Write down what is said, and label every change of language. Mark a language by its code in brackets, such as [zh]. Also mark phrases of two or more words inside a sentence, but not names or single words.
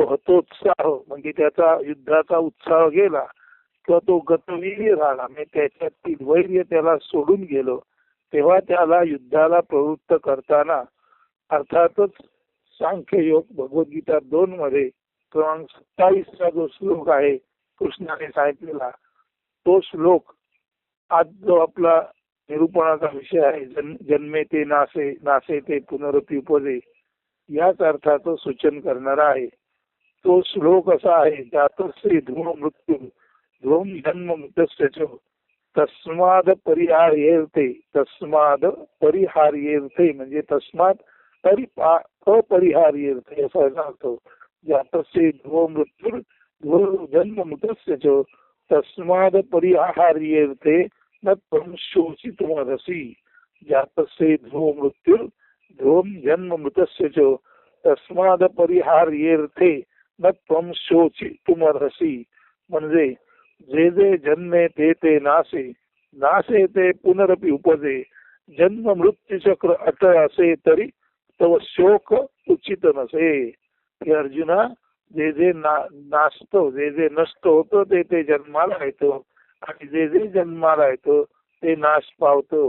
[mr] हतोत्साह म्हणजे त्याचा युद्धाचा उत्साह गेला किंवा तो गतवीर्य झाला म्हणजे त्याच्यातील वैर्य त्याला सोडून गेलं, तेव्हा त्याला युद्धाला प्रवृत्त करताना अर्थातच सांख्ययोग भगवद्गीता 2 मध्ये क्रमांक 27 चा जो श्लोक आहे कृष्णाने सांगितलेला तो श्लोक आज जो आपला निरूपणाचा विषय आहे जन्मे ते नासे, नासे ते पुनरपि उपजे याच अर्थाचं सूचन करणारा आहे. तो श्लोक असा आहे [sa] जातस्य ध्रुव मृत्यू ध्रुवम जन्म मृतस्य तस्माद परिहार्येर्थे, तस्माद परिहार्येर्थे म्हणजे तस्मात अपरिहार्येर्थे [mr] असा अर्थ. [sa] जातस्य ध्रुव मृत्यू ध्रुव जन्म मृतस्य तस्माद परिहार्येर्थे न त्वं शोचितुमर्हसि. जातस्य ध्रुव मृत्यू ध्रुवम जन्म मृतस्य तस्माद परिहार्येर्थे न त्वं शोचितुमर्हसि. [mr] म्हणजे जे जे जन्मे ते ते नासे, नासे ते पुनरपि उपजे. जन्म मृत्यू चक्र अटळ असे तरी तव शोक उचित नसे. हे अर्जुना, जे जे नासतो जे जे नष्ट होतं ते ते जन्माला येतं आणि जे जे जन्माला येतं ते नाश पावतं.